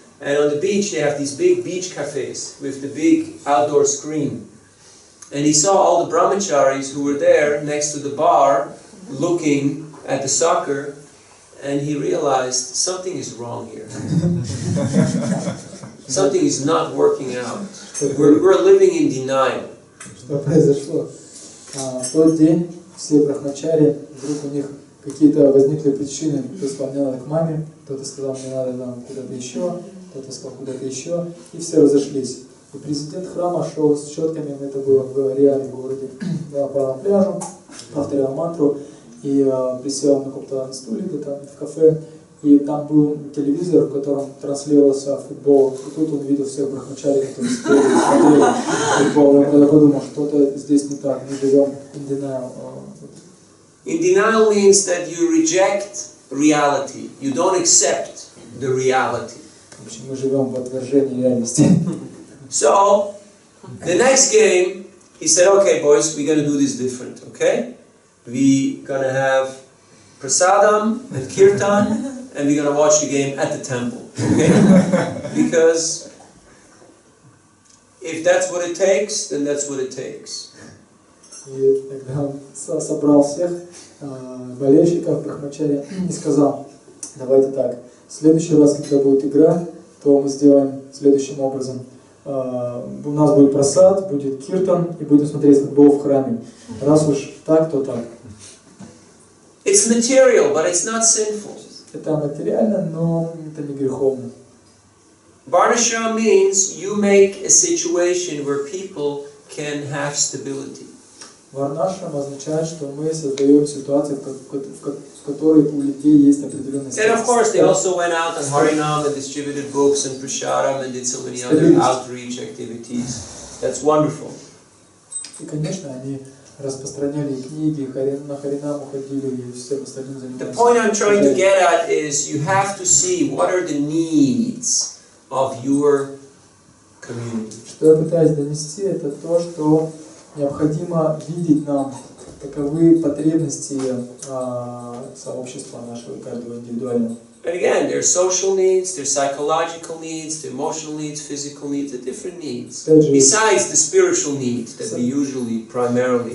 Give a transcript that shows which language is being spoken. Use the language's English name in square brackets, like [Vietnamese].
[English] And on the beach they have these big beach cafes with the big outdoor screen. And he saw all the brahmacharis who were there next to the bar looking at the soccer, and he realized something is wrong here. Something is not working out. We're living in denial. [Russian] Что произошло? В тот день все брахмачари, вдруг у них какие-то возникли причины. Кто-то сказал, мне надо к маме, кто-то сказал, мне надо там куда-то еще, кто-то сказал, куда-то еще, и все разошлись. И президент храма шел с четками, это было в реальном городе, по пляжу, повторял мантру, и присел на каком-то стуле где-то в кафе, и там был телевизор, в котором транслировался футбол, и тут он видел всех брахмачарей, которые смотрели футбол, и он подумал, что-то здесь не так, мы живем [English] in denial. In denial means that you reject reality, you don't accept the reality. [Russian] В общем, мы живем в отвержении реальности. [English] So, the next game, he said, okay boys, we're going to do this different, okay? We're going to have prasadam and kirtan, and we're going to watch the game at the temple, okay? Because if that's what it takes, then that's what it takes. [Russian] И тогда он собрал всех болельщиков брахмачари и сказал, давайте так, в следующий раз, когда будет игра, то мы сделаем следующим образом. У нас будет прасад, будет киртан, и будем смотреть футбол в храме. Раз уж так, то так. [English] It's material, but it's not sinful. [Russian] Это материально, но это не греховно. [English] Varnashram means you make a situation where people can have stability. [Russian] Варнашрам означает, что мы создаем ситуацию, в которой у людей есть определенная [English] And of course, they also went out on Harinam and distributed books and Prasharam and did so many other outreach activities. That's wonderful. [Russian] И, конечно, они распространяли книги, на Харинам уходили и всем остальным занимались. [English] The point I'm trying to get at is you have to see what are the needs of your community. [Russian] Что я пытаюсь донести, это то, что необходимо видеть нам, таковы потребности сообщества нашего, каждого индивидуального. [English] And again, there's social needs, there's psychological needs, there's emotional needs, physical needs, the different needs. Besides the spiritual needs that we usually primarily.